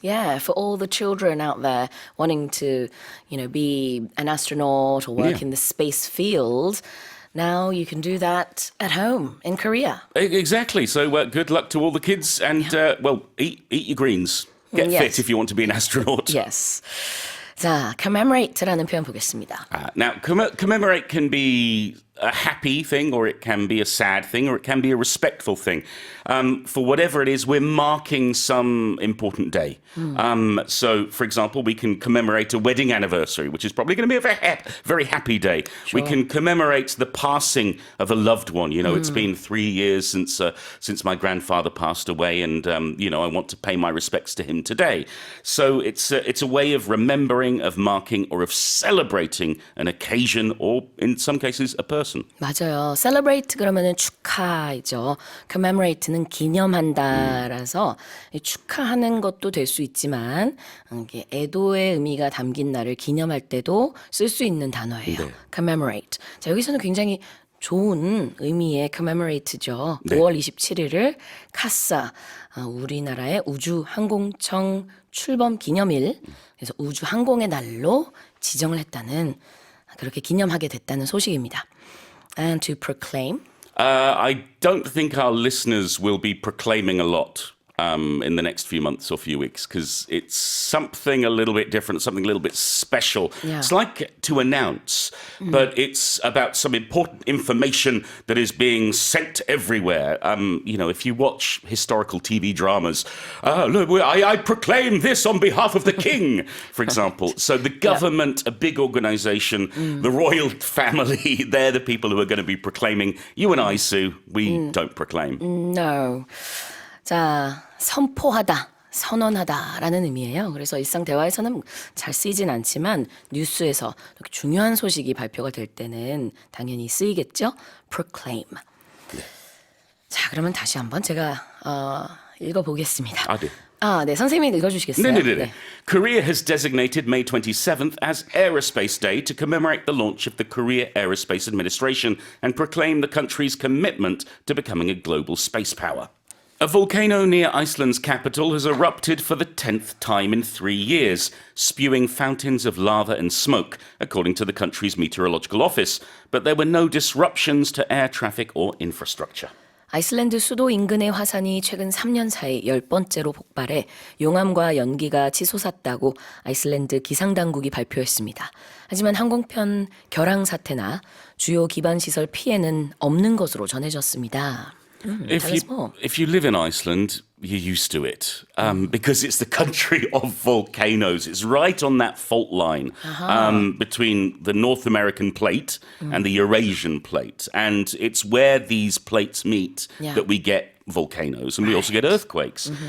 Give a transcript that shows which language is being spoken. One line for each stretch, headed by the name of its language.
English: Yeah, for all the children out there wanting to, be an astronaut or work in the space field, now you can do that at home in Korea. Exactly. So good luck to all the kids, and eat your greens. Get fit if you want to be an astronaut. Yes.
Korean: 자, commemorate라는 표현 보겠습니다.
English: Now, commemorate can be a happy thing, or it can be a sad thing, or it can be a respectful thing. For whatever it is, we're marking some important day. So, for example, we can commemorate a wedding anniversary, which is probably going to be a very happy day. Sure. We can commemorate the passing of a loved one. It's been 3 years since my grandfather passed away, and I want to pay my respects to him today. So it's a way of remembering, of marking, or of celebrating an occasion, or in some cases, a person.
Korean: 맞아요. Celebrate 그러면은 축하이죠. Commemorate는 기념한다라서 축하하는 것도 될 수 있지만 이게 애도의 의미가 담긴 날을 기념할 때도 쓸 수 있는 단어예요. Commemorate. 자, 여기서는 굉장히 좋은 의미의 commemorate죠. 5월 27일을 카사, 우리나라의 우주항공청 출범 기념일, 그래서 우주항공의 날로 지정을 했다는, 그렇게 기념하게 됐다는 소식입니다.
English: And to proclaim. I don't think our listeners will be proclaiming a lot in the next few months or few weeks because it's something a little bit different, something a little bit special. Yeah. It's like to announce, but it's about some important information that is being sent everywhere. If you watch historical TV dramas, look, I proclaim this on behalf of the king, for example. So the government, a big organization, the royal family, they're the people who are going to be proclaiming. You and I, Sue, we don't proclaim. No.
Korean: 자, 선포하다, 선언하다라는 의미예요. 그래서 일상 대화에서는 잘 쓰이진 않지만 뉴스에서 이렇게 중요한 소식이 발표가 될 때는 당연히 쓰이겠죠.
English: proclaim.
Korean: 자, 그러면 다시 한번 제가 읽어보겠습니다. 네. 네, 선생님이 읽어주시겠어요? 네.
English: Korea has designated May 27th as Aerospace Day to commemorate the launch of the Korea Aerospace Administration and proclaim the country's commitment to becoming a global space power. A volcano near Iceland's capital has erupted for the 10th time in 3 years, spewing fountains of lava and smoke, according to the country's meteorological office. But there were no disruptions to air traffic or infrastructure.
Korean: 아이슬란드 수도 인근의 화산이 최근 3년 사이 10번째로 폭발해 용암과 연기가 치솟았다고 아이슬란드 기상당국이 발표했습니다. 하지만 항공편 결항 사태나 주요 기반시설 피해는 없는 것으로 전해졌습니다.
English: If you live in Iceland, you're used to it because it's the country of volcanoes. It's right on that fault line between the North American plate and the Eurasian plate. And it's where these plates meet that we get volcanoes and we also get earthquakes.